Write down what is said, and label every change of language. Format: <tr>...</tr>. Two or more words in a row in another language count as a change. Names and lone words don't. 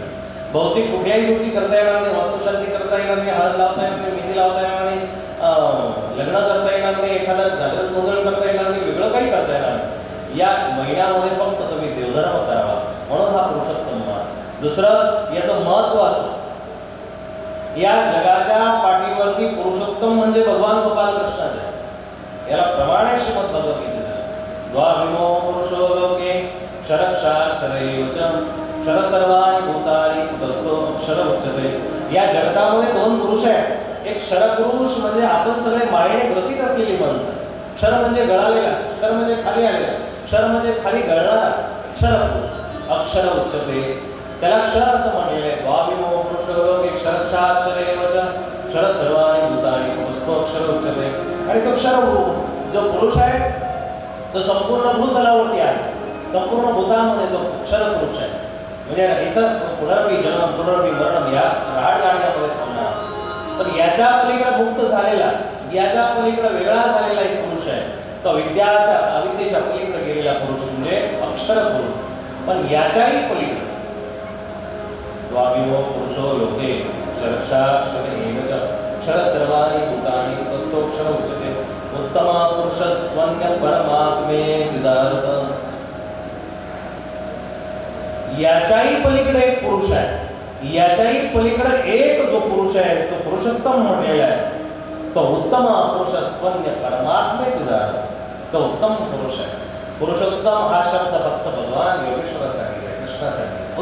<mr>भौतिक कुठल्याही गोष्टी करता येणार नाही, वास्तुशांती करता येणार नाही, हळद लावता येणार नाही, मेहंदी लावता येणार नाही, लग्न करता येणार नाही, एखादा जागरण गोंधळ करता येणार नाही, वेगळं काही करता येणार नाही. या महिन्यामध्ये फक्त तुम्ही देवधर्म करावा, म्हणून हा पुरुषोत्तम मास. दुसरं याचं महत्व असं, या जगाच्या पाठीवरती पुरुषोत्तम म्हणजे भगवान गोपाल कृष्णाच आहे. याला प्रमाणे श्रीमद भगवद्गीतेचं</mr> <sa>द्वाविमो पुरुषो लोके क्षरक्षाक्षरैवच क्षर सर्वाणि भूतानि कुटस्थो अक्षर उच्यते.</sa> <mr>या जगतामध्ये 2 पुरुष आहेत. एक क्षरपुरुष म्हणजे आपण सगळे मायेने ग्रसित असलेली माणसं. क्षर म्हणजे गळालेला, क्षर म्हणजे खाली आलेला, क्षर म्हणजे खाली गळणारा क्षरपुरुष.</mr> <sa>अक्षर उच्यते,</sa> <mr>त्याला क्षर असं म्हणलेलं आहे.</mr> <sa>द्वाविमो पुरुषो लोके क्षरक्षाक्षरैवच क्षर सर्वाणि भूतानि कुटस्थो अक्षर उच्यते.</sa> <mr>आणि तो क्षरपुरुष जो पुरुष आहे तो संपूर्ण भूतलावरती आहे, संपूर्ण भूतामध्ये तो क्षरपुरुष आहे. म्हणजे इथं पुनर्वी जन्म, पुनर्वी मरण या राडगाडीमध्ये थांबणार. पण याच्या पलीकडे मुक्त झालेला, याच्या पलीकडे वेगळा झालेला एक पुरुष आहे. तो अविद्येच्या पलीकडे गेलेला पुरुष म्हणजे अक्षर पुरुष. पण याच्याही पलीकडे</mr> <sa>द्वाविमो पुरुषो लोके क्षरक्षाक्षर एवच क्षर सर्वाणि भूतानि तस्थोक्षर उच्यते उत्तम पुरुष स्वन्य परमात्मे दिदारत.</sa> <mr>याच्याही पलीकडे एक पुरुष आहे, याच्याही पलीकडे एक जो पुरुष आहे तो पुरुषोत्तम म्हटलेला आहे, तो</mr> <sa>उत्तम पुरुष स्वन्य परमात्मे दिदारत.</sa> <mr>तो उत्तम पुरुष आहे. पुरुषोत्तम हा शब्द फक्त भगवान योगेश्वरासाठी आहे, कृष्णासाठी.</mr>